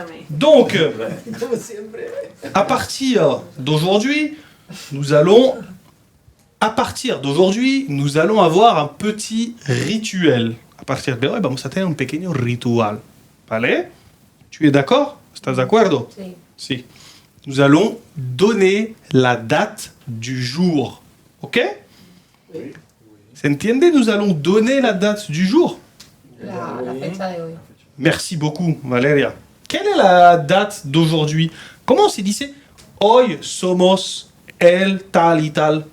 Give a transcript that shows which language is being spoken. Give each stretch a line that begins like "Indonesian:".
French: Donc, à partir d'aujourd'hui, nous allons avoir un petit rituel.
Spanish: A partir de hoy vamos a tener un pequeño ritual. ¿Vale?
French: Tu es d'accord?
Spanish: ¿Estás de acuerdo? Sí. Si.
French: Nous allons donner la date du jour. Ok? Oui. ¿Se Nous allons donner la date du jour.
Spanish: La fecha de hoy.
French: Merci beaucoup, Valeria. Quelle est la date d'aujourd'hui?
Spanish: Comment se dice hoy somos el tal y tal?